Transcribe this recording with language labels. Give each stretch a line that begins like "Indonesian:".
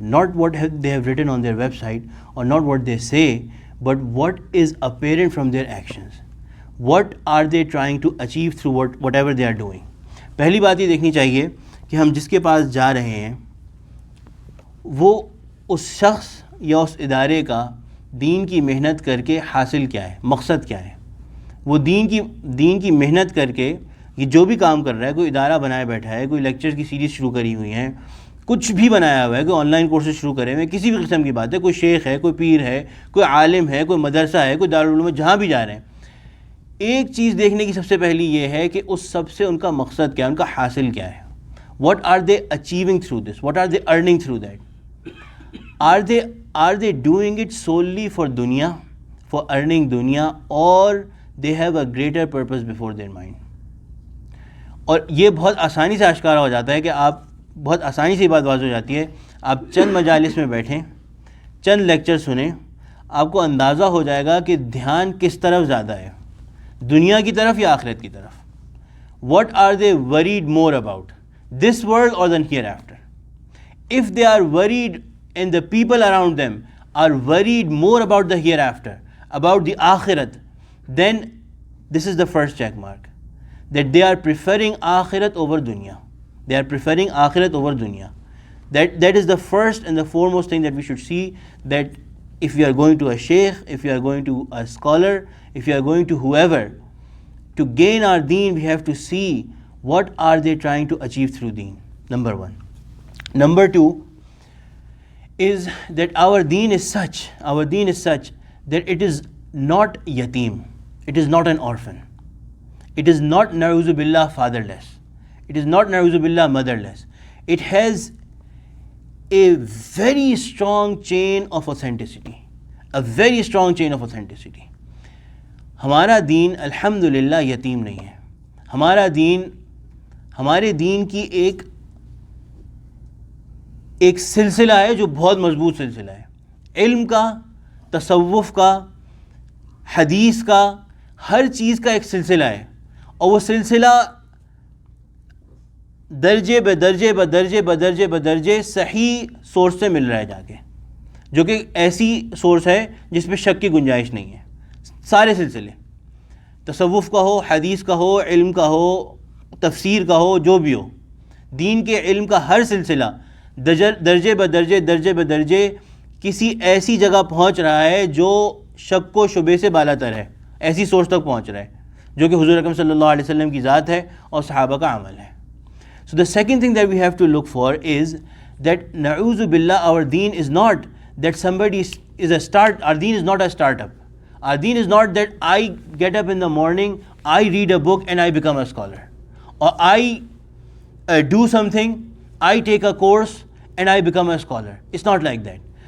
English: Not what they have written on their website, or not what they say, but what is apparent from their actions. What are they trying to achieve through whatever they are doing?
Urdu: پہلی بات یہ دیکھنی چاہیے کہ ہم جس کے پاس جا رہے ہیں وہ اس شخص یا اس ادارے کا دین کی محنت کر کے حاصل کیا ہے، مقصد کیا ہے. وہ دین کی محنت کر کے یہ جو بھی کام کر رہا ہے، کوئی ادارہ بنائے بیٹھا ہے، کوئی لیکچر کی سیریز شروع کری ہوئی ہیں، کچھ بھی بنایا ہوا ہے، کوئی آن لائن کورسز شروع کرے ہوئے ہیں، کسی بھی قسم کی بات ہے، کوئی شیخ ہے، کوئی پیر ہے، کوئی عالم ہے، کوئی مدرسہ ہے، کوئی دارالعلوم ہے، جہاں بھی جا رہے ہیں، ایک چیز دیکھنے کی سب سے پہلی یہ ہے کہ اس سب سے ان کا مقصد کیا ہے، ان کا حاصل کیا ہے.
English: What are they achieving through this, what are they earning through that. Are they doing it solely for دنیا، for earning دنیا، اور they have a greater purpose before their mind.
Urdu: اور یہ بہت آسانی سے آشکارا ہو جاتا ہے کہ آپ بہت آسانی سے یہ بات واضح ہو جاتی ہے. آپ چند مجالس میں بیٹھیں، چند لیکچر سنیں، آپ کو اندازہ ہو جائے گا کہ دھیان کس طرف زیادہ ہے، دنیا کی طرف یا آخرت کی طرف.
English: What are they worried more about, this world اور دین hereafter. If they are worried and the people around them are worried more about the hereafter, about the آخرت، then This is the first check mark. That they are preferring akhirat over dunya. They are preferring akhirat over dunya. That is the first and the foremost thing that we should see, that if you are going to a sheikh, if you are going to a scholar, if you are going to whoever, to gain our deen, we have to see what are they trying to achieve through deen. Number one. Number two is that our deen is such that it is not yatim, it is not an orphan, it is not na'uzu billah fatherless, it is not na'uzu billah motherless. It has a very strong chain of authenticity, a very strong chain of authenticity.
Urdu: ہمارا دین الحمدللہ یتیم نہیں ہے. ہمارا دین، ہمارے دین کی ایک سلسلہ ہے جو بہت مضبوط سلسلہ ہے، علم کا، تصوف کا، حدیث کا، ہر چیز کا ایک سلسلہ ہے، اور وہ سلسلہ درجے بدرجے بدرجے بدرجے بدرجے صحیح سورس سے مل رہا ہے جا کے، جو کہ ایسی سورس ہے جس پہ شک کی گنجائش نہیں ہے. سارے سلسلے، تصوف کا ہو، حدیث کا ہو، علم کا ہو، تفسیر کا ہو، جو بھی ہو، دین کے علم کا ہر سلسلہ درجے بدرجے درجے بدرجے کسی ایسی جگہ پہنچ رہا ہے جو شک و شبے سے بالا تر ہے، ایسی سورس تک پہنچ رہا ہے جو کہ حضور اکرم صلی اللہ علیہ وسلم کی ذات ہے اور صحابہ کا عمل ہے.
English: So the second thing that we have to look for is that na'uzu billah, our deen is not that somebody is a start, our deen is not a startup. Our deen is not that I get up in the morning, I read a book and I become a scholar, or I do something, I take a course and I become a scholar. It's not like that.